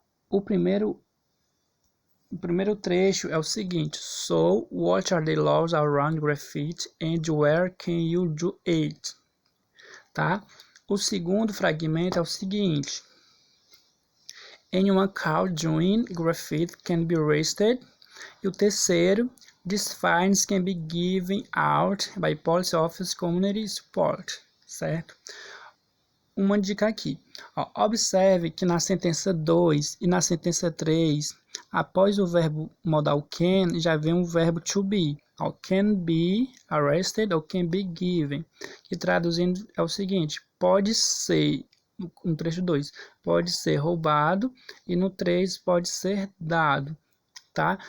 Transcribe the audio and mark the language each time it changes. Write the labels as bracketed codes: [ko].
[pt] O primeiro trecho é o seguinte: [en] So, what are the laws around graffiti and where can you do it? [pt] Tá? O segundo fragmento é o seguinte: [en] Anyone caught doing graffiti can be arrested. [pt] E o terceiro, [en] these fines can be given out by police office community support, [pt] certo? Uma dica aqui. Ó, observe que na sentença 2 e na sentença 3, após o verbo modal can, já vem o verbo to be. [en] Ó, can be arrested ou can be given. [pt] Que traduzindo é o seguinte: pode ser, no trecho 2, pode ser roubado, e no 3 pode ser dado. Tá?